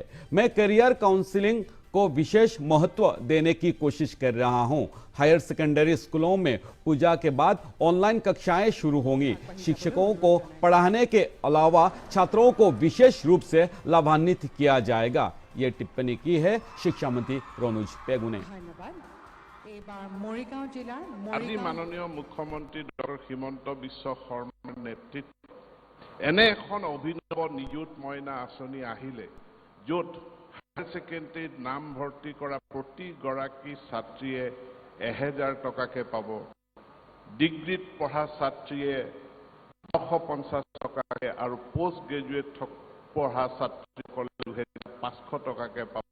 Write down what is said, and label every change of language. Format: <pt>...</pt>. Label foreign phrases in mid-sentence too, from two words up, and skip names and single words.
<hi>मैं</hi> <en>career counselling</en> <hi>को विशेष महत्व देने की कोशिश कर रहा हूं।</hi> <en>higher secondary</en> <hi>स्कूलों में पूजा के बाद ऑनलाइन कक्षाएं शुरू होंगी। शिक्षकों को पढ़ाने के अलावा छात्रों को विशेष रूप से लाभान्वित किया जाएगा। ये टिप्पणी की है शिक्षा मंत्री रनुज पेगु ने।</hi> <as>আজি মাননীয় মুখ্যমন্ত্ৰী ডক্টৰ হিমন্ত বিশ্ব শৰ্মাৰ নেতৃত্বত এনে এখন অভিনৱ নিযুত মইনা আঁচনি আহিলে য'ত</as> <en>higher secondary</en> <as>নাম ভৰ্তি কৰা প্ৰতিগৰাকী ছাত্ৰীয়ে 1000 টকাকে পাব, ডিগ্ৰীত পঢ়া ছাত্ৰীয়ে 950 টকাকে আৰু</as> <en>post graduate</en> <as>পঢ়া ছাত্ৰীসকলে 2500 টকাকে পাব।</as>